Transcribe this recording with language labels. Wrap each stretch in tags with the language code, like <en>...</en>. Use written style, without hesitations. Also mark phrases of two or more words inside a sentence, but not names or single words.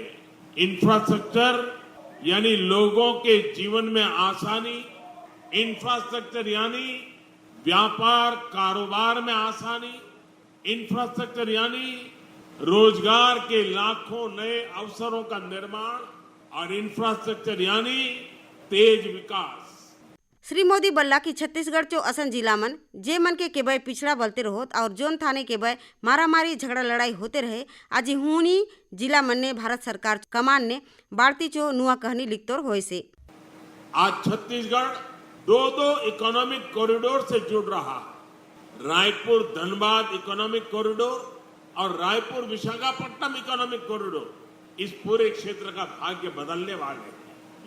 <hi>इंफ्रास्ट्रक्चर यानी लोगों के जीवन में आसानी, इंफ्रास्ट्रक्चर यानी व्यापार कारोबार में आसानी, इंफ्रास्ट्रक्चर यानी रोजगार के लाखों नए अवसरों का निर्माण और इंफ्रास्ट्रक्चर यानी तेज विकास।</hi> <hlb>श्री मोदी बल्ला की छत्तीसगढ़ चो असन जिला मन जे मन के केबय पिछड़ा बलते रहोत और जोन थाने केबय मारामारी झगड़ा लड़ाई होते रहे आज हुनी जिला मन ने भारत सरकार कमान ने बाढ़ती चो नुआ कहानी लिखतोर होए से।</hlb> <hi>आज छत्तीसगढ़ दो</hi> <en>economic corridor</en> <hi>से जुड़ रहा है। रायपुर धनबाद</hi> <en>economic corridor</en> <hi>और रायपुर विशाखापट्टनम</hi> <en>economic corridor</en> <hi>इस पूरे क्षेत्र का भाग्य बदलने वाले हैं।</hi>